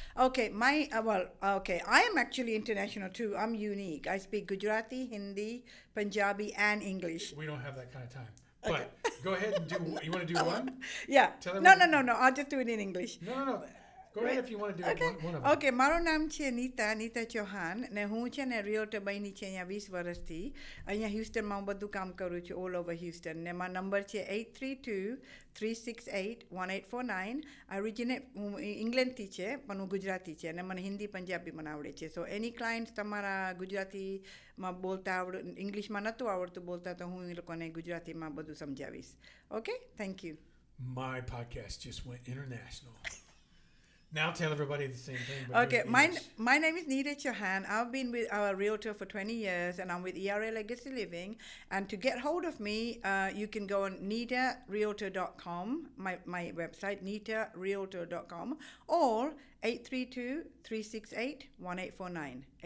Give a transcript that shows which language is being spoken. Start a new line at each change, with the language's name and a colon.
English: Okay, I am actually international too. I'm unique. I speak Gujarati, Hindi, Punjabi, and English. We don't have that kind of time. But go ahead and you want to do one? Yeah. No. I'll just do it in English. No. Go ahead if you want to do one of them.
Gujarati: Okay, મારું નામ છે NIta Chauhan ને હું છે ને realtor બની છે અહીંયા 20 વર્ષથી. અહીંયા હ્યુસ્ટનમાં હું બધું કામ કરું છું
English: all over Houston
Gujarati: ને મારો નંબર છે 832-368-1849. હું ઇંગ્લેન્ડથી છે પણ હું ગુજરાતી છે અને મને હિન્દી પંજાબી મને આવડે છે. સો એની ક્લાયન્ટ્સ તમારા ગુજરાતીમાં બોલતા ઇંગ્લિશમાં નહોતું આવડતું બોલતા તો હું એ લોકોને ગુજરાતીમાં બધું સમજાવીશ.
English: Okay, thank you. My podcast just went international. Now tell everybody the same thing. But Okay, in my English. my name is NIta Chauhan. I've been with our realtor for 20 years, and I'm with ERA Legacy Living. And to get hold of me, you can go on nitarealtor.com, my website, nitarealtor.com, or 832-368-1849.